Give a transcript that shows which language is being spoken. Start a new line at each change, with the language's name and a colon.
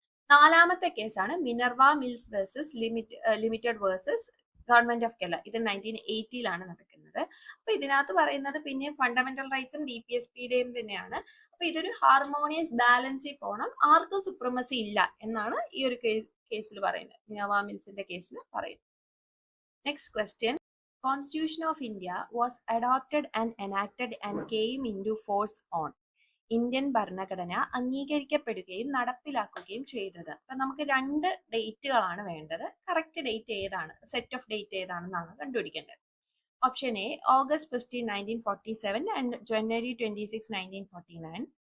Malayalam: നാലാമത്തെ കേസാണ് Minerva mills versus limited versus government of Kerala. ഇത് 1980 നടക്കുന്നത്. അപ്പൊ ഇതിനകത്ത് പറയുന്നത് പിന്നെ ഫണ്ടമെന്റൽ റൈറ്റ്സും DPSPയുടെയും തന്നെയാണ്. അപ്പൊ ഇതൊരു ഹാർമോണിയസ് ബാലൻസിൽ പോകണം, ആർക്കും സുപ്രമസി ഇല്ല എന്നാണ് ഈ ഒരു കേസിൽ പറയുന്നത്, മിനർവ മിൽസിന്റെ കേസിൽ പറയുന്നത്. Next question.
English: Constitution of India was adopted and enacted and came into force on.
Malayalam: Indian ഭരണഘടന അംഗീകരിക്കപ്പെടുകയും നടപ്പിലാക്കുകയും ചെയ്തത്. അപ്പൊ നമുക്ക് 2 ഡേറ്റുകളാണ് വേണ്ടത്. കറക്റ്റ് ഡേറ്റ് ഏതാണ്, സെറ്റ് ഓഫ് ഡേറ്റ് ഏതാണെന്നാണ് കണ്ടുപിടിക്കേണ്ടത്.
English: Option A August 15, 1947 and January 26, 1949.